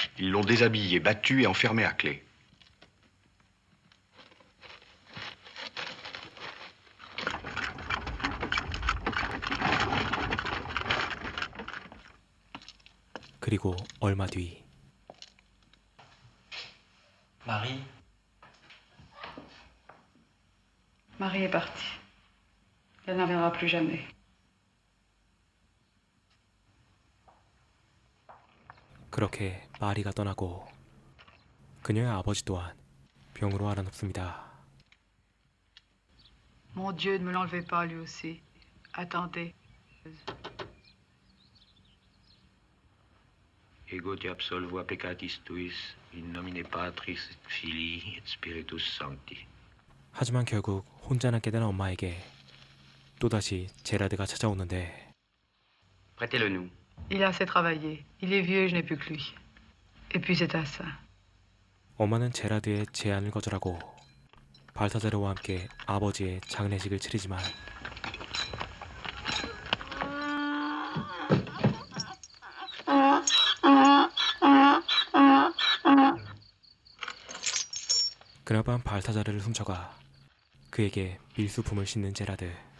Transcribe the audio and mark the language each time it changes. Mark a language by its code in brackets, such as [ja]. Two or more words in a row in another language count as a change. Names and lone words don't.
[fr] Ils l'ont déshabillé, battu et enfermé à clé. [ko] 그리고 얼마 뒤 [fr] Marie. Marie est partie. Elle n'en reviendra plus jamais. [ko] 그렇게 마리가 떠나고 그녀의 아버지 또한 병으로 앓아눕습니다. [fr] Mon Dieu, ne me l'enlevez pas lui aussi. Attendez. [la] Ego te absolvo peccatis tuis, in nomine Patris et Filii et Spiritus Sancti. [ko] 하지만 결국 혼자 남게 된 엄마에게 또다시 제라드가 찾아오는데 [fr] Prêtez-le-nous. Il a assez travaillé. Il est vieux et je n'ai plus que lui. Et puis c'est à ça. [ko] 엄마는 제라드의 제안을 거절하고 발타자르와 함께 아버지의 장례식을 치르지만 그날 밤 발타자르를 훔쳐가 그에게 밀수품을 싣는 제라드.